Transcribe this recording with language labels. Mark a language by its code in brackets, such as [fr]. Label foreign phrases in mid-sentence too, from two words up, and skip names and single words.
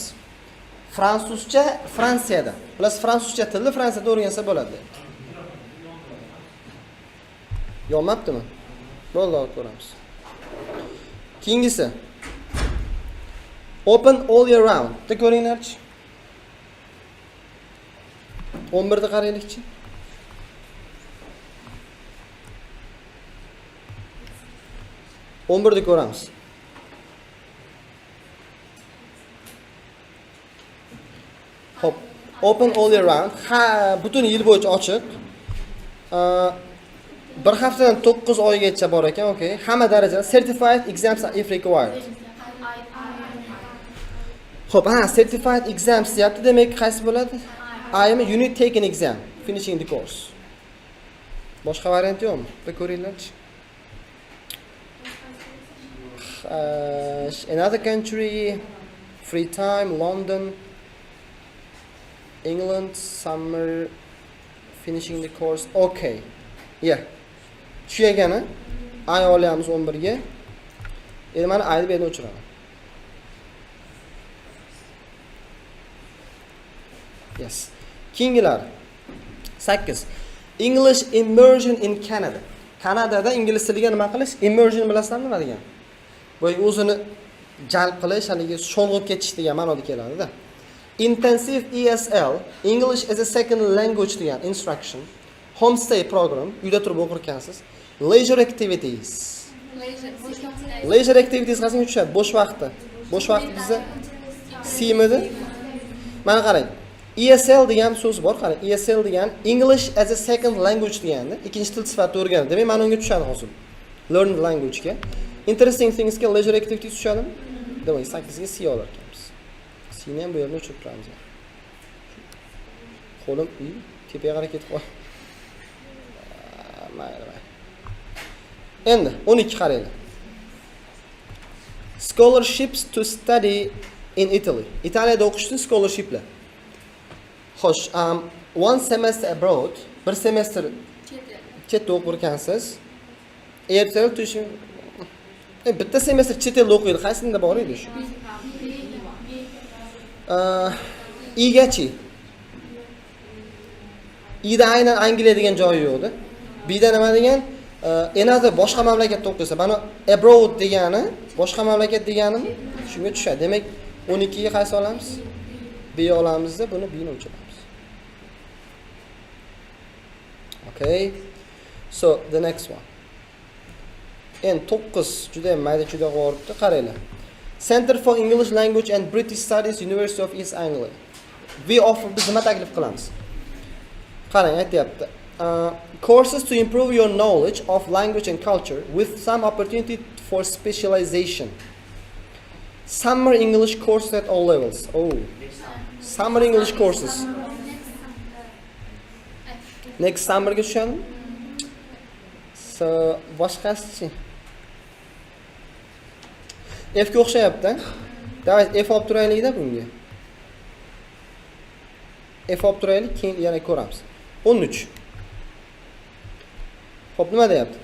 [uz] Fransuzcha Fransiyada. Plus fransuzcha tilni Fransiyada o'rgansa bo'ladi. Yonmabdimi? Bo'ldi, ko'ramiz. Keyingisi. [en] Open all year round. [uz] Bitta ko'ringlarchi. 11 da qaraylikchi. Da ko'ramiz. Hop. [en] Open all year round. [uz] Ha, butun yil bo'yicha ochiq. Bir haftadan 9 oygacha bor ekan, okay. Hamma darajalar [en] certified exams if required. [uz] Xo'p, [en] certified exams [uz] deyapti, demak qaysi bo'ladi? [en] I am you need to take an exam finishing the course. [uz] Boshqa variant yo'qmi? Bir ko'ringlarchi. [en] Another country, free time, London, England, summer, finishing the course. Okay. Yeah. [uz] Tushagani ay olyapmiz 11 ga. Endi mana ayni bu yerni o'chiraman. [en] Yes. [uz] Keyingilar 8. [en] English immersion in Canada. [uz] Kanadada ingliz tiliga nima qilish? Immersion bilasizlarmi nima degan? Bu o'zini jalb qilish, haligi sho'ng'ib ketish degan ma'noda keladi-da. [en] Intensive ESL, English as a second language degan instruction. Homestay program, [uz] uyda turib o'qirkansiz. [en] Leisure activities. Leisure activities [uz] qanday tushadi? Bo'sh vaqtda. Bo'sh vaqt bizda C-midi? Mana qarang. ESL degan so'z bor, qarang. ESL degan [en] English as a second language [uz] deganda, ikkinchi til sifatida o'rganadi. Demak, mana unga tushadi hozir. [en] Learn the language ga. Interesting things ga leisure activities tushadimi? [uz] Demak, 8 ga C olar ekanmiz. C-ni ham bu yerga o'chirib turamiz. Qo'lim tepaga qarab ketib qoldi. Endi 12 qaraylik. [en] Scholarships to study in Italy. [uz] Italiyada o'qishni scholarshiplar. Xo'sh, [en] one semester abroad, [uz] bir semester chetda o'qirkansiz. Ertaroq tushing. Bitta semester chet elda o'qiydi, qaysisida bor edi shu? Igachi. Ida aynan Angliya degan joyi yo'qdi. Bida nima degan? Another boshqa mamlakatda o'qisa, mana abroad degani, boshqa mamlakat deganimi? Shunga tushadi. Demak, 12 ga qaysi olamiz? B olamizda, buni B ni o'chiramiz. [en] Okay. So, the next one. [uz] En 9 juda ham mayda juda g'oribdi, qaranglar. [en] Center for English Language and British Studies, University of East Anglia. We offer [uz] biz nima taklif qilamiz? Qarang, aytayapti. [en] Courses to improve your knowledge of language and culture with some opportunity for specialization. Summer English courses at all levels. Oh, summer English courses. Next summer [uz] ga tushadi. So, boshqasi. F ga o'xshayapti. Davay F olib turaylik-da bunga. F olib turaylik, keyin yana ko'ramiz. 13. Hop, nima deyapti?